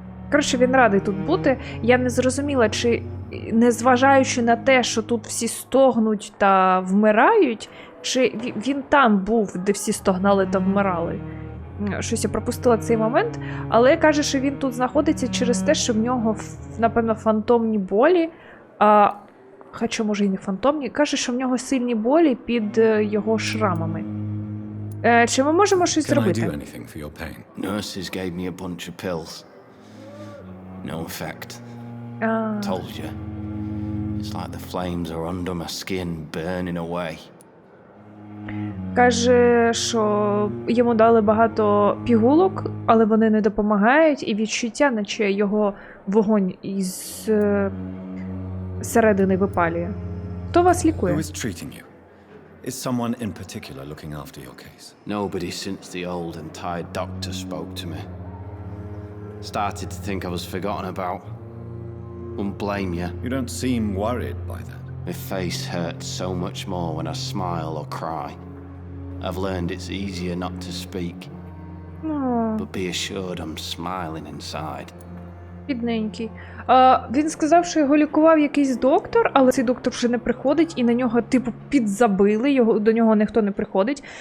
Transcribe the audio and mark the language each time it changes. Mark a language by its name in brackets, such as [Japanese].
[Ukrainian] Коротше, він радий тут бути. Я не зрозуміла, чи, незважаючи на те, що тут всі стогнуть та вмирають, чи він там був, де всі стогнали та вмирали. Щось я пропустила цей момент. Але каже, що він тут знаходиться через те, що в нього, напевно, фантомні болі. Хоча, може, і не фантомні. Каже, що в нього сильні болі під його шрамами. Чи ми можемо щось зробити? [English] Can I do anything for your pain? Nurses gave me a bunch of pills. No effect. Told you. It's like the flames are under my skin, burning away. [Ukrainian] Каже, що йому дали багато пігулок, але вони не допомагають, і відчуття, наче його вогонь із середини випалює. Хто вас лікує? [English] Who is treating you? Is someone in particular looking after your case? Nobody since the old and tired doctor spoke to me. Started to think I was forgotten about. Wouldn't blame you. You don't seem worried by that. My face hurts so much more when I smile or cry. I've learned it's easier not to speak. But be assured I'm smiling inside. [Ukrainian] Бідненький. Він сказав, що його лікував якийсь доктор, але цей доктор вже не приходить, і на нього, типу, підзабили, до нього ніхто не приходить.